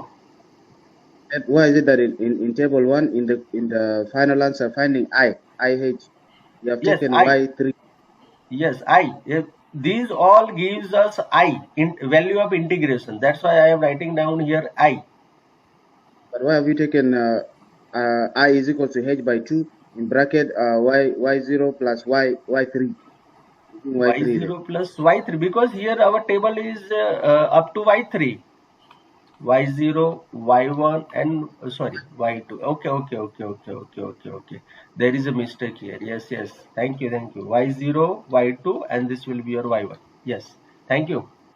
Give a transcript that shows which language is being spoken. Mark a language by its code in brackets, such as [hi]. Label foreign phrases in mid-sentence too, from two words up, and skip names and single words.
[en] And why is it that in table 1, in the final answer finding IH, you have Yes, taken I. Y3? Yes, I. These all gives us I in value of integration. That's why I am writing down here I. But why have you taken I is equal to H by 2 in bracket Y0 plus Y3? Y3 there. Y0 plus Y3 because here our table is up to Y3. Y0, Y1 and sorry, Y2. Okay. There is a mistake here. Yes. Thank you. Y0, Y2 and this will be your Y1. Yes. Thank you.